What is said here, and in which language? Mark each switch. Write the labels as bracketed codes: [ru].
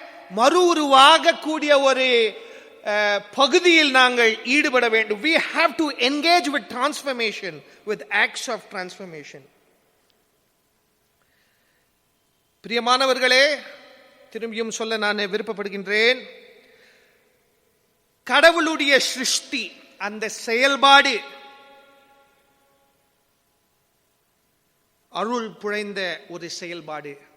[ta] மறு உருவாகக்கூடிய ஒரு பகுதியில் நாங்கள் ஈடுபட வேண்டும். [en] We have to engage with transformation, with acts of transformation. [ta] பிரியமானவர்களே, திரும்பியும் சொல்ல நான் விருப்பப்படுகின்றேன். கடவுளுடைய சிருஷ்டி, அந்த செயல்பாடு அருள் புழைந்த ஒரு செயல்பாடு.